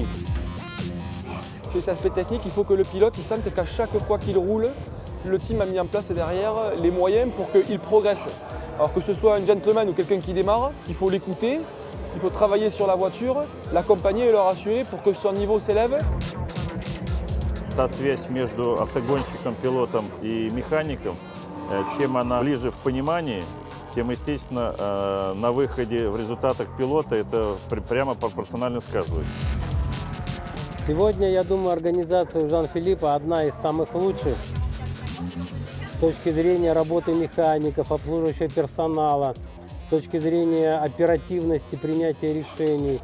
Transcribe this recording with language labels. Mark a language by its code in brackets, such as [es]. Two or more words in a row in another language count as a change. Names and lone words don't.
[fr] Sur cet aspect technique, il faut que le pilote il sente qu'à chaque fois qu'il roule, le team a mis en place derrière les moyens pour qu'il progresse. Alors que ce soit un gentleman ou quelqu'un qui démarre, il faut l'écouter, il faut travailler sur la voiture, l'accompagner et le rassurer pour que son niveau s'élève. [ru] Та связь между автогонщиком, пилотом и механиком, чем она ближе в понимании, тем, естественно, на выходе в результатах пилота это прямо пропорционально сказывается. Сегодня, я думаю, организация у Жан-Филиппа одна из самых лучших с точки зрения работы механиков, обслуживающего персонала, с точки зрения оперативности принятия решений.